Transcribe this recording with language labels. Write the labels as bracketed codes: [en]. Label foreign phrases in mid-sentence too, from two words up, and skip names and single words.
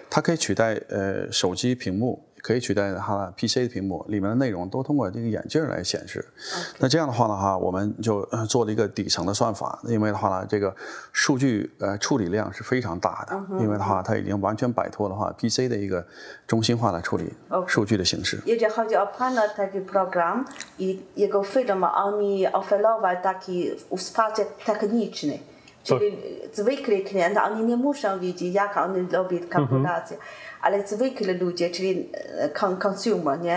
[zh] 它可以取代手机屏幕，可以取代它 PC 的屏幕，里面的内容都通过这个眼镜来显示。那这样的话呢，我们就做了一个底层的算法，因为的话呢，这个数据处理量是非常大的，因为的话它已经完全摆脱的话 PC 的一个中心化的处理数据的形式。 [pl] Jeżeli chodzi o Pana taki program i jego firma, oni oferować taki wsparcie techniczne. Czyli zwykli klienci, oni nie muszą wiedzieć, jak oni robią kalkulacje, ale zwykli ludzie, czyli consumer, nie?